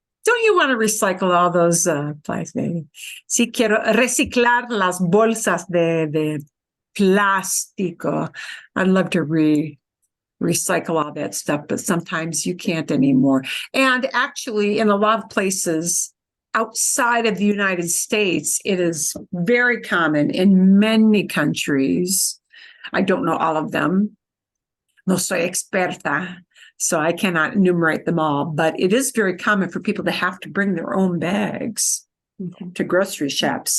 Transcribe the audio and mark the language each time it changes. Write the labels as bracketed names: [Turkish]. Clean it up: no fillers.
[English] Don't you want to recycle all those plastic? [Spanish] Sí, quiero reciclar las bolsas de plástico. [English] I'd love to recycle all that stuff, but sometimes you can't anymore. And actually, in a lot of places outside of the United States, it is very common in many countries. I don't know all of them. [Spanish] No soy experta, [English] so I cannot enumerate them all, but it is very common for people to have to bring their own bags to grocery shops.